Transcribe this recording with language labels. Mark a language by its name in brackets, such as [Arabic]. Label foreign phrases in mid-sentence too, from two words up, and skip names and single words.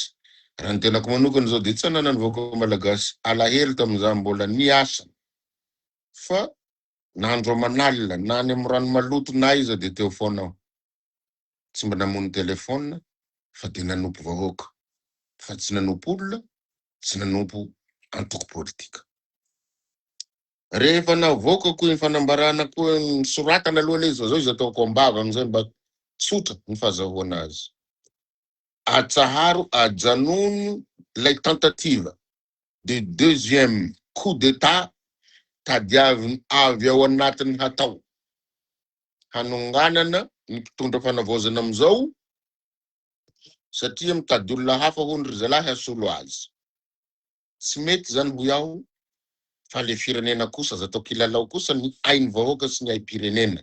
[Malagasy] Raha ny tenako manokana zao de tsy anana ny vahoaka malagasy alahelo tam'izah mbola niasa fa nandro aman'alina na any amin'ny rano maloto na iza de teo foana aho, tsy mba namono telefona fa de nanompo vahoaka fa tsy nanompo olona, tsy nanompo antoko politika. Rehefa navoaka koa ny fanambarana koa ny soratana aloha le zao izy ataoko ambava am'izay mba tsotra ny fahazahoana azy. Atsaharo ajanono lay [French] tentative de deuxième coup d'état [Malagasy] tadiaviny avy ao anatin'ny hatao hanonganana ny mpitondra fanavaozana am'izao satria mitady olona hafa hondry zalahy hasolo azy. Tsy mety zany ho iaho fa le firenena kosa aza atao kilalao kosa ny ain'ny vahoaka sy ny aim-pirenena.